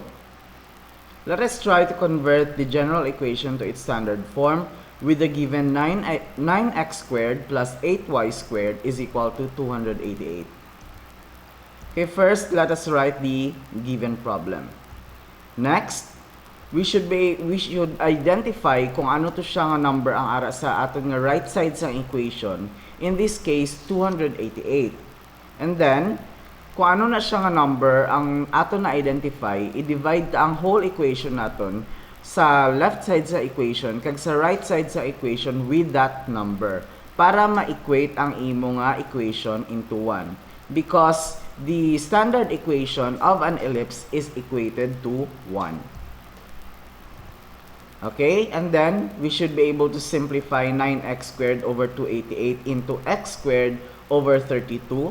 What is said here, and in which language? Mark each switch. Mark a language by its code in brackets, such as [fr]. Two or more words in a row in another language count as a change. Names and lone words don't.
[en] Let us try to convert the general equation to its standard form with the given 9x squared plus 8y squared is equal to 288. Okay, first, let us write the given problem. Next, we should identify [hil] kung ano to siya nga number ang ara sa aton nga [en] right side [hil] sa equation. [en] In this case, 288. And then, [hil] kung ano na siya nga number ang ato na identify, i-divide ang [en] whole equation [hil] naton sa [en] left side [hil] sa equation kag sa [en] right side [hil] sa equation [en] with that number [hil] para ma-equate ang imo nga [en] equation into 1. Because the standard equation of an ellipse is equated to 1. Okay, and then we should be able to simplify 9x squared over 288 into x squared over 32.